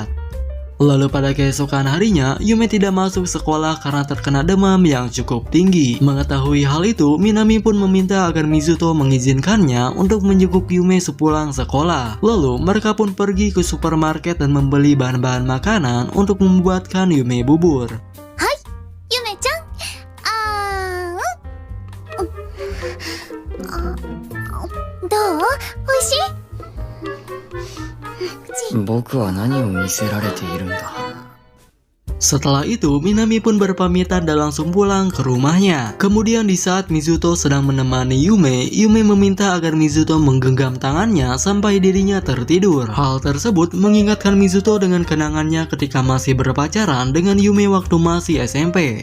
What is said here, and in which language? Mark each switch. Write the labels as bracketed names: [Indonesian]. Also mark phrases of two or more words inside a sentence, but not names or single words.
[Indonesian] Lalu pada keesokan harinya, Yume tidak masuk sekolah karena terkena demam yang cukup tinggi. Mengetahui hal itu, Minami pun meminta agar Mizuto mengizinkannya untuk menjenguk Yume sepulang sekolah. Lalu mereka pun pergi ke supermarket dan membeli bahan-bahan makanan untuk membuatkan Yume bubur. [Japanese] ゆめちゃんどう？おいしい？僕は何を見せられているんだ。 [Indonesian] Setelah itu, Minami pun berpamitan dan langsung pulang ke rumahnya. Kemudian di saat Mizuto sedang menemani Yume, Yume meminta agar Mizuto menggenggam tangannya sampai dirinya tertidur. Hal tersebut mengingatkan Mizuto dengan kenangannya ketika masih berpacaran dengan Yume waktu masih SMP.